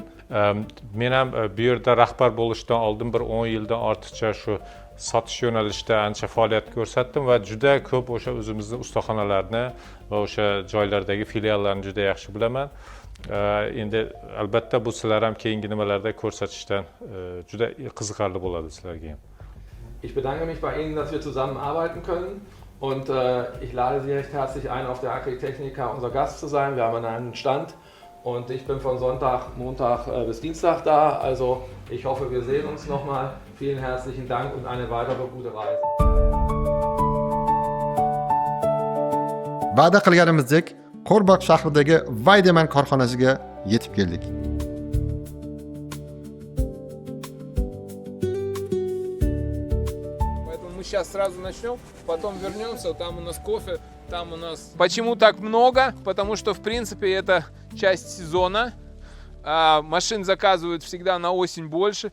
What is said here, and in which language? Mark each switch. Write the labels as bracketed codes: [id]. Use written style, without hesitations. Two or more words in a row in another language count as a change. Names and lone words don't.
[uz] Men ham bu yerda rahbar bo'lishdan oldin bir 10 yildan ortiqcha shu sotish yo'nalishida ancha faoliyat ko'rsatdim va juda ko'p o'sha o'zimizning ustaxonalarni va o'sha joylardagi filiallarni juda yaxshi bilaman. Endi albatta bu sizlar ham keyingi nimalarda ko'rsatishdan juda qiziqarli bo'ladi sizlarga ham. [de] Ich bedanke mich bei Ihnen, dass wir zusammenarbeiten können. Und ich lade Sie recht herzlich ein, auf der Agritechnica unser Gast zu sein. Wir haben einen Stand und ich bin von Sonntag, Montag bis Dienstag da. Also ich hoffe, wir sehen uns nochmal. Vielen herzlichen Dank und eine weitere gute Reise. [uz] Va'da qilganimizdek, Qo'rbaq shahridagi Vaydeman korxonasiga yetib keldik. [ru] Сейчас сразу начнем, потом вернемся, там у нас кофе, там у нас... Почему так много? Потому что, в принципе, это часть сезона. Машин заказывают всегда на осень больше.